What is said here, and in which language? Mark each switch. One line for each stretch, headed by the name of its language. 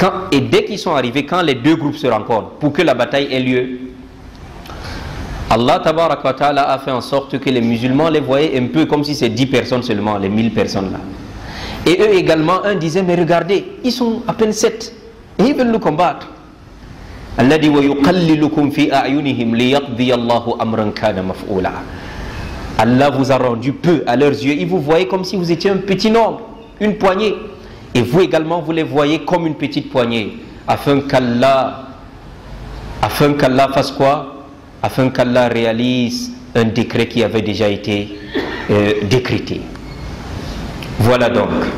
French: Et dès qu'ils sont arrivés, quand les deux groupes se rencontrent, pour que la bataille ait lieu, Allah tabaraka wa ta'ala a fait en sorte que les musulmans les voyaient un peu comme si c'est 10 personnes seulement, les 1000 personnes là. Et eux également, un disait, mais regardez, ils sont à peine 7 et ils veulent nous combattre. Allah dit
Arabic: وَيُقَلِّلُكُمْ فِي أَعْيُنِهِمْ لِيَقْضِيَ اللَّهُ أَمْرًا كَانَ مَفْعُولًا.
French: Allah vous a rendu peu à leurs yeux. Ils vous voyaient comme si vous étiez un petit nombre, une poignée. Et vous également, vous les voyez comme une petite poignée. Afin qu'Allah fasse quoi? Afin qu'Allah réalise un décret qui avait déjà été décrété. Voilà donc.